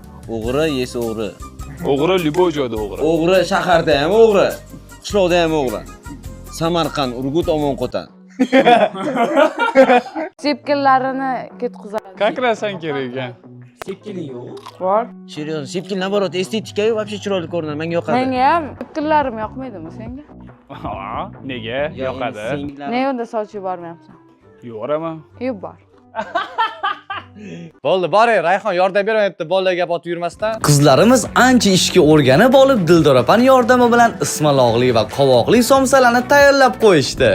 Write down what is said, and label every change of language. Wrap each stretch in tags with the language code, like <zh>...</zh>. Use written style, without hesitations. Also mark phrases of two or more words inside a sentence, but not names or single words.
<uz>O'g'ri yesa o'g'ri. O'g'ri любой joyda o'g'ri. O'g'ri shaharda ham o'g'ri. Qishloqda ham o'g'ri. Samarqand, Urgut, Omonqo'ton. Sepkinlarini ketqizadi. Kakrasan kerak ekan. Bor.</uz> <ru>Серьезно, sepkin наоборот,</ru> <uz>estetika-yu вообще chiroyli ko'rinadi. Menga yoqadi. Menga ham sepkinlarim yoqmaydimi senga? Nega? Yoqadi. Nega unda soch yubormayapsan? Yuboraman. Yubor. Bo'ldi, boring, Rayhon yordam bermayapti, bolalarga gap otib yurmasdan. Qizlarimiz ancha ishga o'rganib olib, Dildor opaning yordami bilan ismaloqli va qovoqli somsalarni tayyorlab qo'yishdi.</uz>